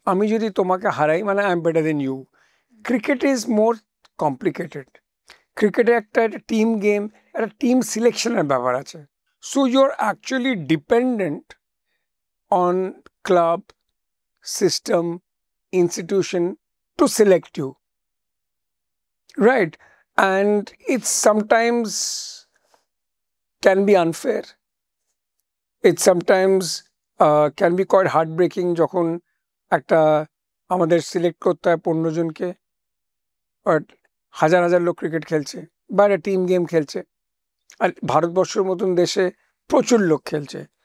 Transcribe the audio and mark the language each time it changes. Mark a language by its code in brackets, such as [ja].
[bn] আমি যদি তোমাকে হারাই মানে [en] I am better than you. Cricket is more complicated. [bn] ক্রিকেটে একটা টিম গেম, একটা টিম সিলেকশনের ব্যাপার আছে। [en] So you are actually dependent on club, system, institution to select you, right? And it sometimes can be unfair. It sometimes can be quite heartbreaking [bn] যখন একটা আমাদের select করতে হয় 15 জনকে, বাট হাজার হাজার লোক ক্রিকেট খেলছে বা একটা টিম গেম খেলছে, আর ভারতবর্ষের মতন দেশে প্রচুর লোক খেলছে।